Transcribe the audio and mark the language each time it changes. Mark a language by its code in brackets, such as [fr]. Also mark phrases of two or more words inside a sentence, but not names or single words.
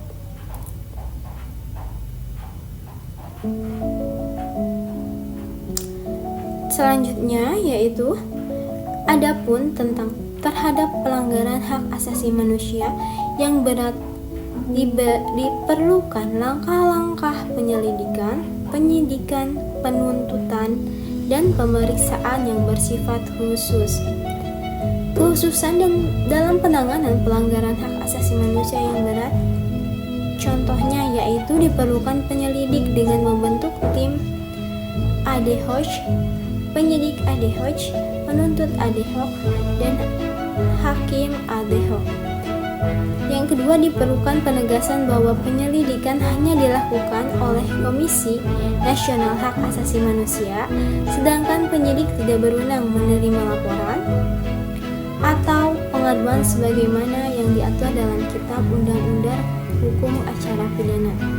[id] Selanjutnya yaitu adapun tentang terhadap pelanggaran hak asasi manusia yang berat diperlukan langkah-langkah penyelidikan, penyidikan, penuntutan, dan pemeriksaan yang bersifat khusus. Kekhususan dan dalam penanganan pelanggaran hak asasi manusia yang berat, contohnya yaitu diperlukan penyelidik dengan membentuk tim [la] ad hoc, [id] penyidik [la] ad hoc, [id] penuntut [la] ad hoc, [id] dan hakim [la] ad hoc. [id] Yang kedua, diperlukan penegasan bahwa penyelidikan hanya dilakukan oleh Komisi Nasional Hak Asasi Manusia, sedangkan penyidik tidak berwenang menerima laporan atau pengaduan sebagaimana yang diatur dalam Kitab Undang-Undang Hukum Acara Pidana.